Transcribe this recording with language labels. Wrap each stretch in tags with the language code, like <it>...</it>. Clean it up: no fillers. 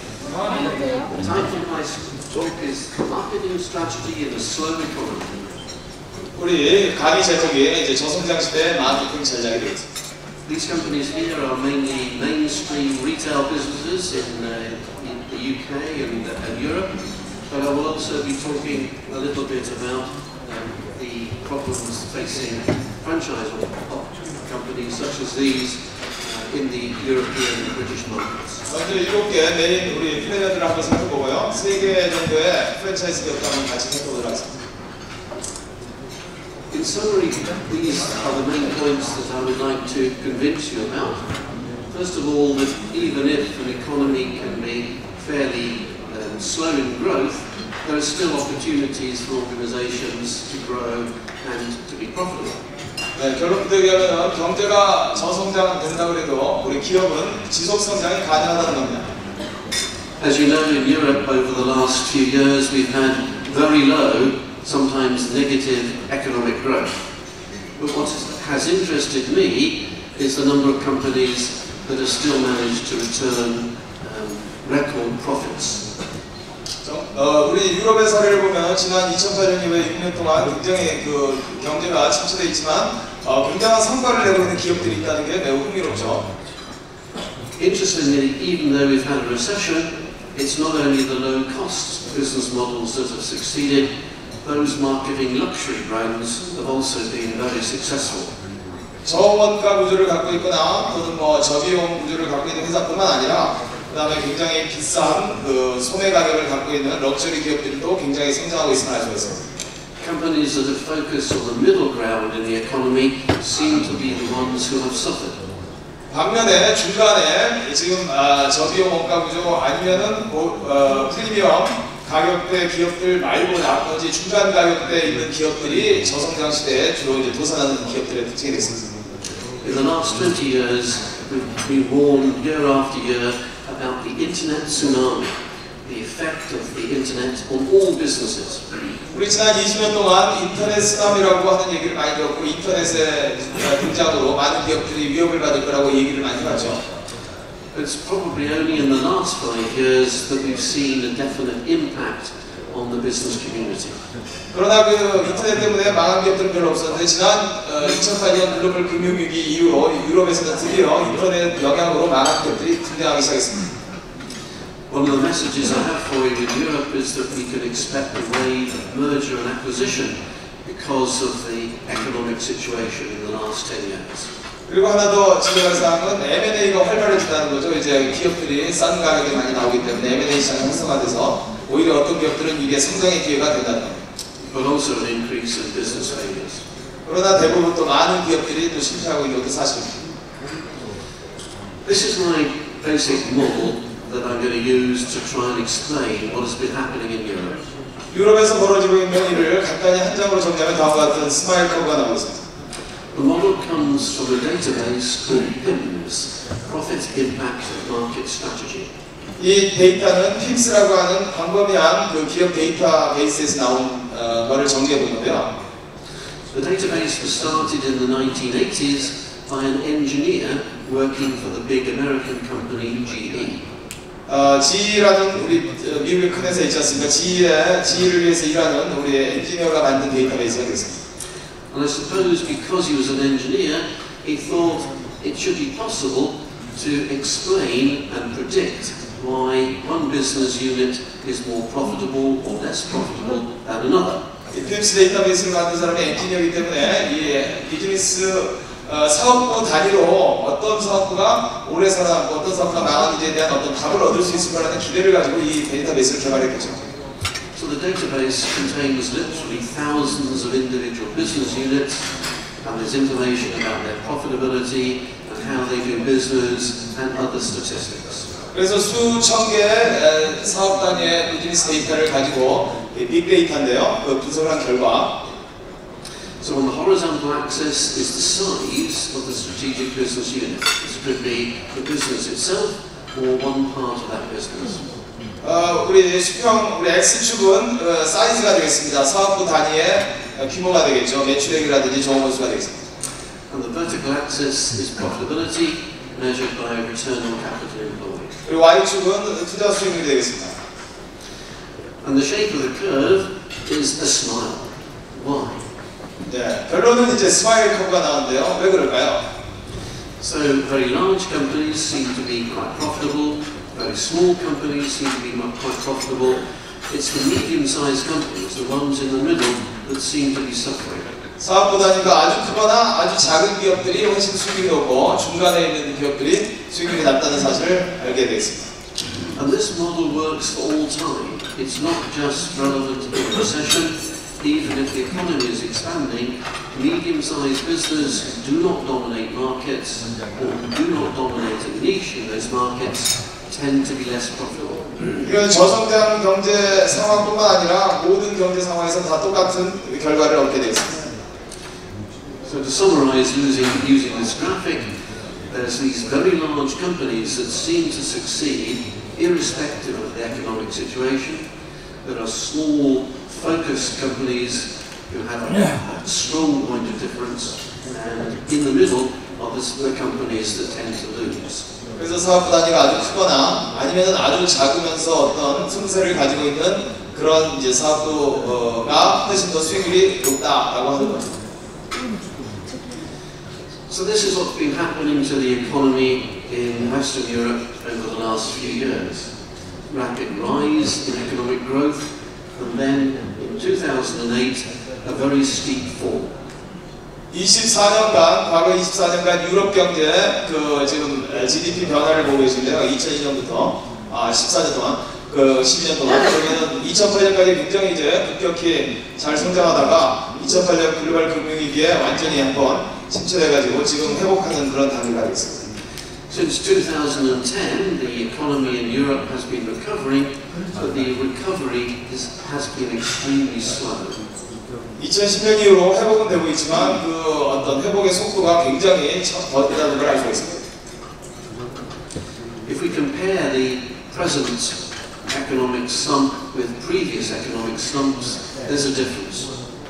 <en>The title of my talk is Marketing Strategy in a Slow Economy.</en> <ko>우리 강의 제목이 이제 저성장 시대 마케팅 전략이 되겠습니다.</ko> <en>These companies here are mainly mainstream retail businesses in the UK and Europe, but I will also be talking a little bit about the problems facing franchise companies such as these in the European and British markets.</en> <ko>먼저 7개 메인 우리 플레이어들을 한번 살펴보고요. 3개 정도의 프랜차이즈 기업도 한번 같이 살펴보도록 하겠습니다.</ko> <en>In summary, these are the main points that I would like to convince you about. First of all, that even if an economy can be fairly slow in growth, there are still opportunities for organizations to grow and to be profitable.</en> <ko>네, 결론부터 얘기하면 경제가 저성장 된다고 해도 우리 기업은 지속 성장이 가능하다는 겁니다.</ko> <en>As you know, in Europe over the last few years we've had very low, sometimes negative economic growth. But what has interested me is the number of companies that have still managed to return record profits.</en> <ko>우리 유럽의 사례를 보면 지난 2008년 이후에 6년 동안 굉장히 그 경제가 침체되어 있지만 굉장한 성과를 내고 있는 기업들이 있다는 게 매우 흥미롭죠.</ko> <en>Interestingly, even though we've had a recession, it's not only the low-cost business models that have succeeded. Those marketing luxury brands have also been very successful.</en> <ko>저원가 구조를 갖고 있거나 또는 뭐 저비용 구조를 갖고 있는 회사뿐만 아니라 그다음에 굉장히 비싼 그 소매 가격을 갖고 있는 럭셔리 기업들도 굉장히 성장하고 있음을 알 수 있습니다.</ko> <en>Companies that have focused on the middle ground in the economy seem to be the ones who have suffered.</en> <ko>반면에 중간에 지금 저비용 원가 구조 아니면은 프리미엄 가격대 기업들 말고 나머지 중간 가격대에 있는 기업들이 저성장 시대에 주로 이제 도산하는 기업들의 특징이 됐습니다.</ko> <en>In the last 20 years, we've been warned year after year about the internet tsunami, the effect of the internet on all businesses.</en> <ko>우리 지난 20년 동안 인터넷 쓰나미라고 하는 얘기를 많이 들었고 인터넷의 등장으로 많은 기업들이 위협을 받을 거라고 얘기를 많이 하죠.</ko> <en>It's probably only in the last 5 years that we've seen a definite impact on the business community.</en> <ko>그러나 그 인터넷 때문에 망한 기업들은 별로 없었는데 지난 2008년 글로벌 금융위기 이후로 유럽에서는 드디어 인터넷 영향으로 망한 기업들이 등장하기 시작했습니다.</ko> <en>One of the messages I have for you in Europe is that we can expect a wave of merger and acquisition because of the economic situation in the last 10 years.</en> <ko>그리고 하나 더 지적할 사항은 M&A가 활발해진다는 거죠. 이제 기업들이 싼 가격에 많이 나오기 때문에 M&A 시장이 활성화돼서 오히려 어떤 기업들은 이게 성장의 기회가 된다는 겁니다.</ko> <en>But also an increase in business failures.</en> <ko>그러나 대부분 또 많은 기업들이 또 실패하고 있는 것도 사실입니다.</ko> <en>This is my basic model that I'm going to use to try and explain what has been happening in Europe.</en> <ko>유럽에서 벌어지고 있는 일을 간단히 한 장으로 정리하면 다음과 같은 스마일 커브가 나오고 있습니다.</ko> <en>The model comes from a database called PIMS, Profit Impact Market Strategy.</en> <ko>이 데이터는 PIMS라고 하는 광범위한 그 기업 데이터베이스에서 나온 거를 정리해 본 건데요.</ko> <en>The database was started in the 1980s by an engineer working for the big American company GE.</en> <ko>GE라는 우리 미국의 큰 회사 있지 않습니까? GE를 위해서 일하는 우리 엔지니어가 만든 데이터베이스가 되겠습니다.</ko> <en>And I suppose because he was an engineer, he thought it should be possible to explain and predict why one business unit is more profitable or less profitable than another.</en> <ko>이 PIMS 데이터베이스를 만든 사람이 엔지니어이기 때문에 이 비즈니스 사업부 단위로 어떤 사업부가 오래 살아남고 어떤 사업부가 망하는지에 대한 어떤 답을 얻을 수 있을 거라는 기대를 가지고 이 데이터베이스를 개발했겠죠.</ko> <en>So the database contains literally thousands of individual business units, and there's information about their profitability and how they do business and other statistics.</en> <ko>그래서 수천 개의 사업 단위의 비즈니스 데이터를 가지고 빅데이터인데요. 그 분석을 한 결과.</ko> <en>So on the horizontal axis is the size of the strategic business unit. This could be the business itself or one part of that business.</en> <ko>우리 수평, 우리 X축은 사이즈가 되겠습니다. 사업부 단위의 규모가 되겠죠. 매출액이라든지 정원수가 되겠습니다.</ko> <en>And the vertical axis is profitability measured by return on capital employed.</en> <ko>그리고 Y축은 투자 수익률이 되겠습니다.</ko> <en>And the shape of the curve is a smile. Why?</en> <ko>네, 결론은 이제 스마일 커브가 나오는데요. 왜 그럴까요?</ko> <en>So very large companies seem to be quite profitable. Very small companies seem to be quite profitable. It's the medium-sized companies, the ones in the middle, that seem to be suffering.</en> <ko>사업 부단위가 아주 크거나 아주 작은 기업들이 훨씬 수익이 높고 중간에 있는 기업들이 수익률이 낮다는 사실을 알게 되겠습니다.</ko> <en>And this model works for all time. It's not just relevant in a recession. Even if the economy is expanding, medium-sized businesses who do not dominate markets or who do not dominate a niche in those markets tend to be less profitable.</en> <ko>이건 저성장 경제 상황뿐만 아니라 모든 경제 상황에서 다 똑같은 결과를 얻게 되어 있습니다.</ko> <en>So to summarize using this graphic, there's these very large companies that seem to succeed irrespective of the economic situation. There are small, focused companies who have a strong point of difference, and in the middle are the companies that tend to lose.</en> <ko>그래서 사업 단위가 아주 크거나 아니면은 아주 작으면서 어떤 틈새를 가지고 있는 그런 이제 사업도가 훨씬 더 수익률이 높다라고 하는 거죠.</ko> <en>So this is what's been happening to the economy in Western Europe over the last few years. Rapid rise in economic growth, and then in 2008, a very steep fall.</en> <ko>24년간, 과거 24년간 유럽 경제 그 지금 GDP 변화를 보고 계신데요. 2002년부터 14년 동안, 그 12년 동안 그러면은 2008년까지 굉장히 이제 급격히 잘 성장하다가 2008년 글로벌 금융위기에 완전히 한번 침체돼가지고 지금 회복하는 그런 단계가 있습니다.</ko> <en>Since 2010, the economy in Europe has been recovering, but the recovery has been extremely slow.</en> <ko>2010년 이후로 회복은 되고 있지만 그 어떤 회복의 속도가 굉장히 더디다는 걸 알 수 있습니다.</ko> <en>If we compare the present economic slump with previous economic slumps, there's a difference.</en>